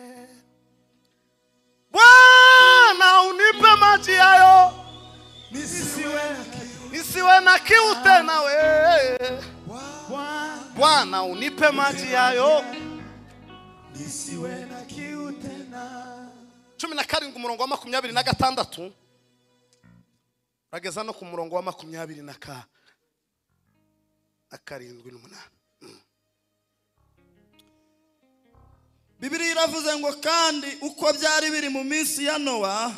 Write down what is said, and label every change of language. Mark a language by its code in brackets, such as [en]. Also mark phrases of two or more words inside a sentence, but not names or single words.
[sw] Bwana unipe maji hayo nisiwe na kiu tena we. Bwana unipe maji hayo nisiwe na kiu tena. [rw] 17 umurongo wa 26 rageza no ku murongo wa 27 n'umunani. Bibiliya iravuze ngo kandi uko byari biri mu minsi ya Nowa,